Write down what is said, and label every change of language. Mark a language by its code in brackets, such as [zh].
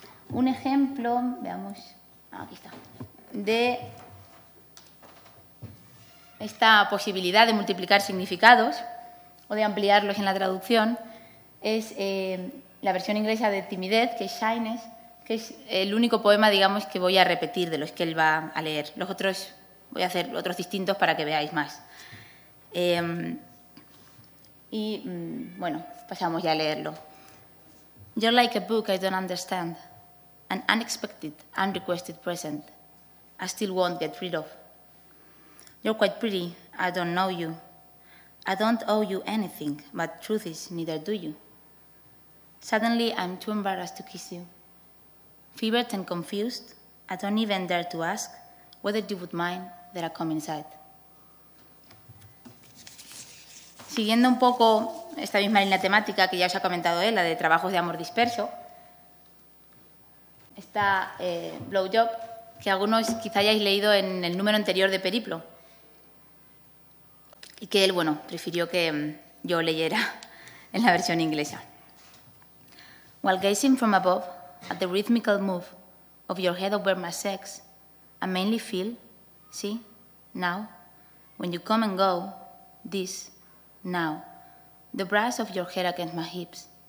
[es] Un ejemplo, veamos, aquí está, de esta posibilidad de multiplicar significados o de ampliarlos en la traducción es la versión inglesa de Timidez, que es Shyness, que es el único poema, digamos, que voy a repetir de los que él va a leer. Los otros, voy a hacer otros distintos para que veáis más. Y, bueno, pasamos ya a leerlo. [en] You're like a book I don't understand, an unexpected, unrequested present I still won't get rid of. You're quite pretty, I don't know you. I don't owe you anything, but truth is, neither do you. Suddenly, I'm too embarrassed to kiss you. Fevered and confused, I don't even dare to ask whether you would mind that I come inside. [es] Siguiendo un poco esta misma línea temática que ya os ha comentado él, la de trabajos de amor disperso, está Blowjob, que algunos quizá hayáis leído en el número anterior de Periplo, y que él, bueno, prefirió que yo leyera en la versión inglesa. [en] While gazing from above at the rhythmical move of your head over my sex, I mainly feel, see, now, when you come and go, this, now, the brass of your head against my hips.